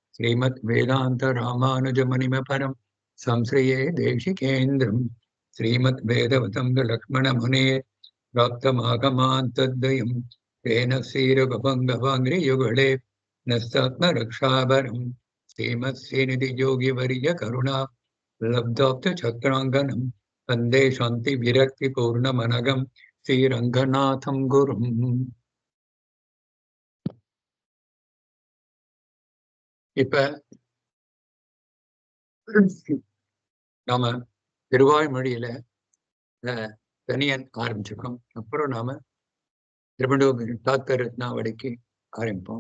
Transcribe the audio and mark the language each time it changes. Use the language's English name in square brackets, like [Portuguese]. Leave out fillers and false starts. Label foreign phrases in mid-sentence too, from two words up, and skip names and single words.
[Sanskrit] श्रीमद्वेदान्तरामानुजमुनिमपरं संश्रये देशिकेन्द्रं श्रीमद्वेदवतं लक्ष्मणमुने प्राप्तमागमान्तद्वयं तेन श्रीरघुपङ्गवाङ्घ्रियुगळे नस्तात्मरक्षाभरं श्रीमत्श्रीनिधियोगिवर्यकरुणा लब्धोक्तचक्राङ्गनं वन्दे शान्तिविरक्तिपूर्णमनघं श्रीरङ्गनाथं गुरुम्. [Tamil] இப்ப நாம திருவாய்மொழியில தனியன் ஆரம்பிச்சிருக்கோம். அப்புறம் நாம திருவண்ணாமலை தாத்பரத்னாவளிக்கு ஆரம்பிப்போம்.